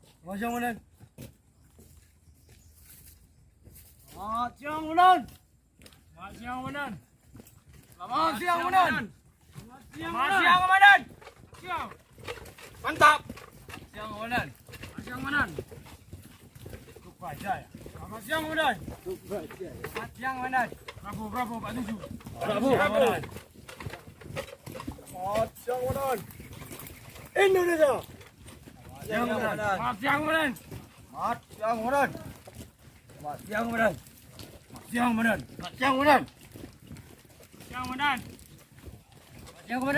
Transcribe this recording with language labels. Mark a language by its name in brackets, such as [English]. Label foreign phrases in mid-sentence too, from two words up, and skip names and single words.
[Indonesian] Selamat siang Komandan. Selamat siang Komandan. Selamat siang Komandan. Selamat siang Komandan. Selamat siang Komandan. Siang. Mantap. Siang Komandan. Siang Komandan. Cukup baja ya. Selamat siang Komandan. Selamat siang Komandan. Bravo Pak Tuju. Bravo. Selamat siang Komandan. Indonesia. Siang Komandan. Selamat siang Komandan. Selamat siang Komandan. Selamat siang Komandan. Siang Komandan. Selamat siang Komandan. Siang Komandan. Siang Komandan.